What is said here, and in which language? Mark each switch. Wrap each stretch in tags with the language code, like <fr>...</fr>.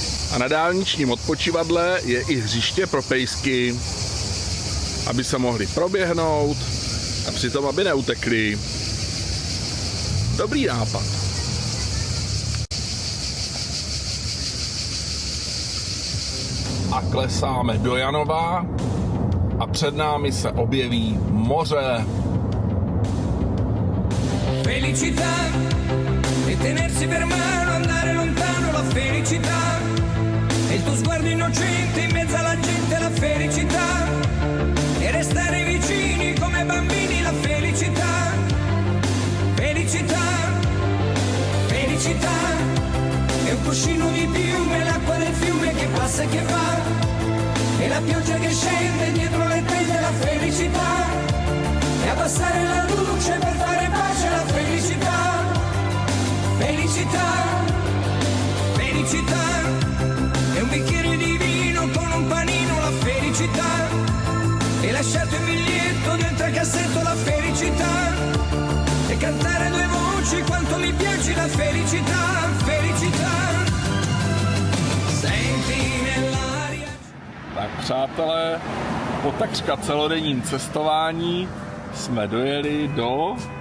<cs>A na dálničním odpočívadle je i hřiště pro pejsky, aby se mohli proběhnout a přitom, aby neutekli. Dobrý nápad. A klesáme do Janova a před námi se objeví moře.</cs> <it>Felicità e tenersi per mano, andare lontano, la felicità e il tuo sguardo innocente in mezzo alla gente, la felicità e restare vicini come bambini, la felicità, felicità, felicità è un cuscino di piume, l'acqua del fiume che passa e che va e la pioggia che scende dietro le tende, la felicità e abbassare la luce per fare pace, la felicità, felicità, felicità è un bicchiere di vino con un panino, la felicità e lasciato il biglietto dentro al cassetto, la felicità e cantare a due voci quanto mi piace, la felicità, felicità senti nell'aria.</it> <cs>Tak přátelé, po takřka celodenním cestování jsme dojeli do</cs>